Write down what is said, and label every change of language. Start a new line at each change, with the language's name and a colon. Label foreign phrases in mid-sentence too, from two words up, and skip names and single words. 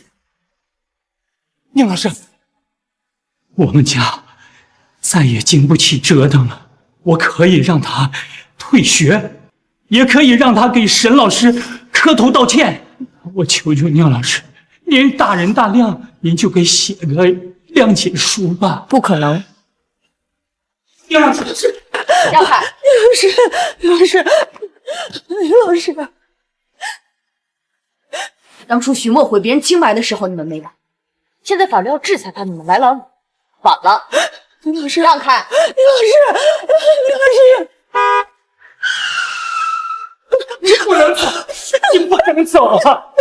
Chinese: 寧老師，我們家再也經不起折騰了，我可以讓他退學，也可以讓他給沈老師磕頭道歉。我求求寧老師，您大人大量，您就給寫個諒解書吧。不可能。寧老師，讓開！林老師，當初許墨毀別人清白的時候，你們沒來； 現在法律要制裁他，你們來了，晚了。林老師，讓開！林老師，你不能走，你不能走啊！